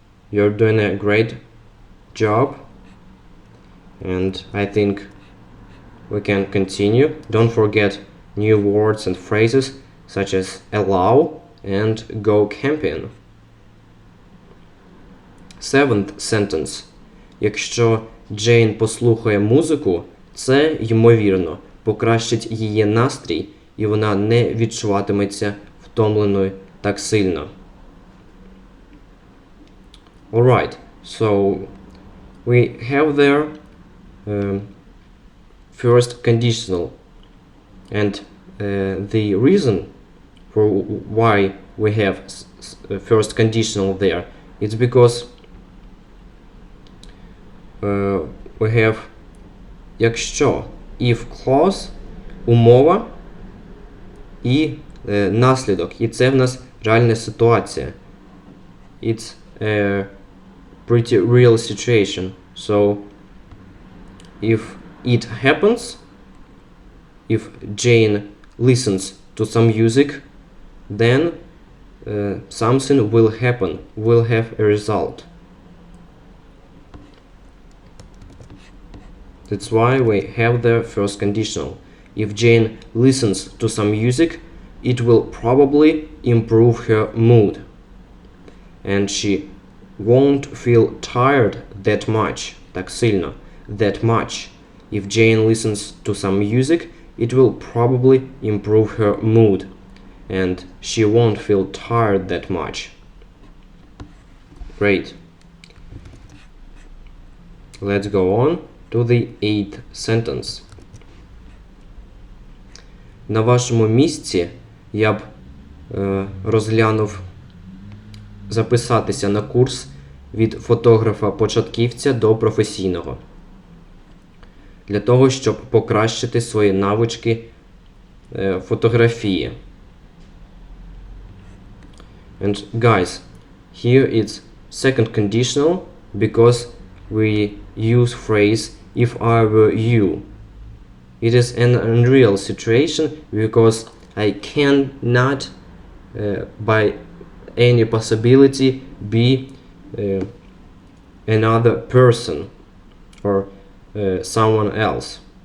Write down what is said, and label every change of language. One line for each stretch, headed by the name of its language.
English: You're doing a great job. And I think we can continue. Don't forget new words and phrases such as allow and go camping. Seventh sentence.
Ukrainian: Якщо Джейн послухає музику, це, ймовірно, покращить її настрій, і вона не відчуватиметься втомленою так сильно.
English: Alright, so we have there first conditional, and the reason for why we have first conditional there is because we have якщо, if clause,
Ukrainian: умова і наслідок. І це в нас реальна ситуація.
English: It's a pretty real situation. So if it happens, if Jane listens to some music, then something will happen, will have a result. That's why we have the first conditional. If Jane listens to some music, it will probably improve her mood. And she won't feel tired that much,
Ukrainian: так сильно,
English: that much. If Jane listens to some music, it will probably improve her mood. And she won't feel tired that much. Great. Let's go on to the 8th sentence.
Ukrainian: На вашому місці я б розглянув записатися на курс від фотографа-початківця до професійного. Для того, щоб покращити свої навички фотографії.
English: And guys, here it's second conditional because we use phrase if I were you. It is an unreal situation because I cannot by any possibility be another person or someone else.